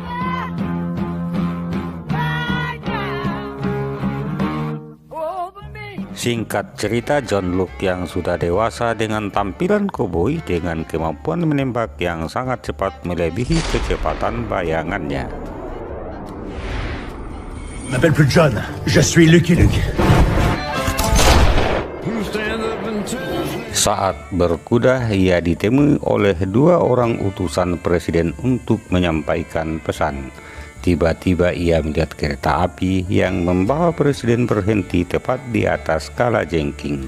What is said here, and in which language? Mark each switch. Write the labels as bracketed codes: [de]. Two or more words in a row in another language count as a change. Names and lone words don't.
[id] Singkat cerita, John Luke yang sudah dewasa dengan tampilan koboi dengan kemampuan menembak yang sangat cepat melebihi kecepatan bayangannya. [fr] Ne m'appelle plus John, je suis Lucky Luke. [id] Saat berkuda, ia ditemui oleh 2 orang utusan presiden untuk menyampaikan pesan. Tiba-tiba ia melihat kereta api yang membawa presiden berhenti tepat di atas kalajengking.